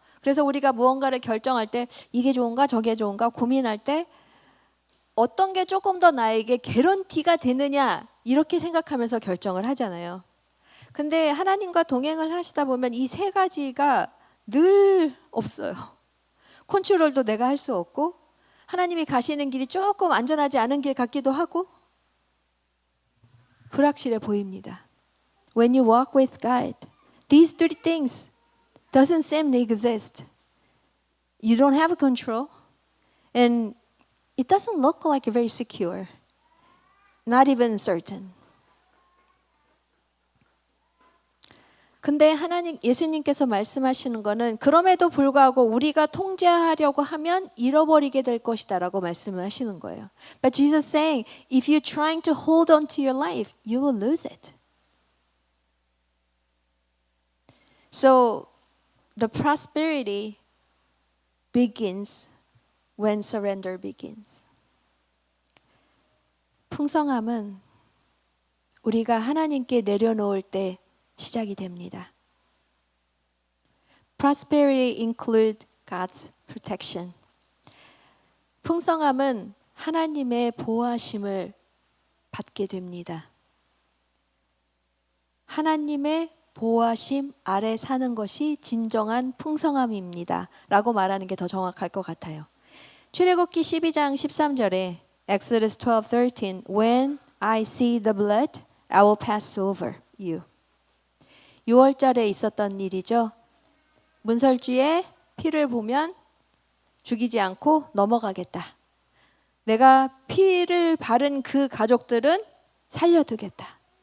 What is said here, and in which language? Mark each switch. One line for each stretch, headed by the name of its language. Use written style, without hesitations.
Korean: 그래서 우리가 무언가를 결정할 때 이게 좋은가 저게 좋은가 고민할 때 어떤 게 조금 더 나에게 개런티가 되느냐 이렇게 생각하면서 결정을 하잖아요. 근데 하나님과 동행을 하시다 보면 이 세 가지가 늘 없어요. 컨트롤도 내가 할 수 없고 하나님이 가시는 길이 조금 안전하지 않은 길 같기도 하고 불확실해 보입니다.
English: When you walk with God, these three things doesn't seem to exist. You don't have control and it doesn't look like very secure. Not even certain.
Korean: 근데 하나님 예수님께서 말씀하시는 거는 그럼에도 불구하고 우리가 통제하려고 하면 잃어버리게 될 것이다라고 말씀을 하시는 거예요.
English: But Jesus saying, if you're trying to hold on to your life, you will lose it. So the prosperity begins when surrender begins.
Korean: 풍성함은 우리가 하나님께 내려놓을 때 시작이 됩니다.
English: Prosperity includes God's protection.
Korean: 풍성함은 하나님의 보호하심을 받게 됩니다. 하나님의 보호하심 아래 사는 것이 진정한 풍성함입니다. 라고 말하는 게 더 정확할 것 같아요. 출애굽기 12장 13절에
English: Exodus 12:13 When I see the blood, I will pass over you.
Korean: 6월절에 있었던 일이죠. 문설주의 피를 보면 죽이지 않고 넘어가겠다. 내가 피를 바른 그 가족들은 살려두겠다.